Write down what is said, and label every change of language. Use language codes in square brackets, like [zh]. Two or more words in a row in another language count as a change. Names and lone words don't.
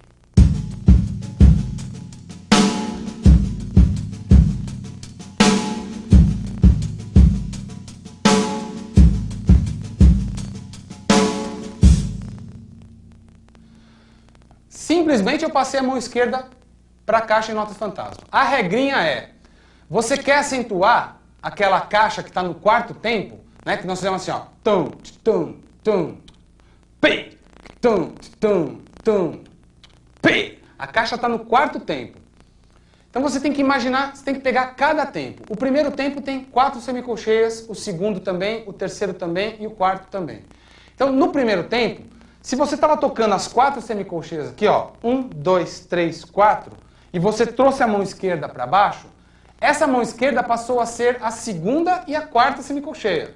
[pt] Simplesmente eu passei a mão esquerda para a caixa em notas fantasmas. A regrinha é, você quer acentuar aquela caixa que está no quarto tempo, né, que nós fizemos assim, ó, tum, tum, tum, pi, tum, tum, tum, pi. A caixa está no quarto tempo. Então você tem que imaginar, você tem que pegar cada tempo. O primeiro tempo tem 4 semicolcheias, o segundo também, o terceiro também e o quarto também. Então no primeiro tempo, se você estava tocando as 4 semicolcheias aqui, ó, 1, 2, 3, 4, e você trouxe a mão esquerda para baixo, essa mão esquerda passou a ser a segunda e a quarta semicolcheia.